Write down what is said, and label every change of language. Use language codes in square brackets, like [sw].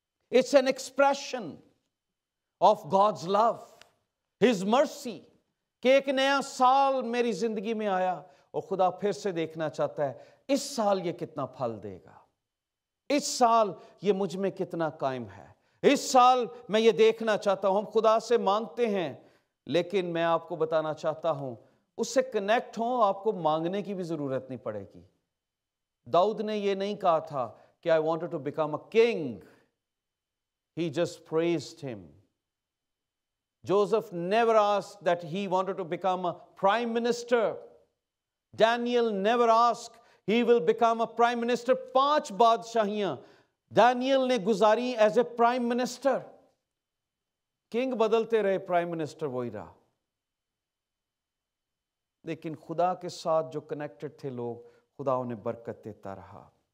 [en] it's an expression of God's love, his mercy, [ur] کہ ایک نیا سال میری زندگی میں آیا اور خدا پھر سے دیکھنا چاہتا ہے اس سال یہ کتنا پھل دے گا، اس سال یہ مجھ میں کتنا قائم ہے، اس سال میں یہ دیکھنا چاہتا ہوں۔ ہم خدا سے مانگتے ہیں، لیکن میں آپ کو بتانا چاہتا ہوں اس سے کنیکٹ ہوں، آپ کو مانگنے کی بھی ضرورت نہیں پڑے گی۔ داؤد نے یہ نہیں کہا تھا کہ [en] I wanted to become a king. He just praised him. Joseph never asked that he wanted to become a prime minister. Daniel never asked he will become a prime minister. [ur] 5 بادشاہیاں دانیل نے گزاری [en] As a prime minister. [ur] King بدلتے رہے، prime minister وہی رہا، لیکن خدا کے ساتھ جو کنیکٹڈ تھے لوگ، خدا انہیں برکت دیتا رہا۔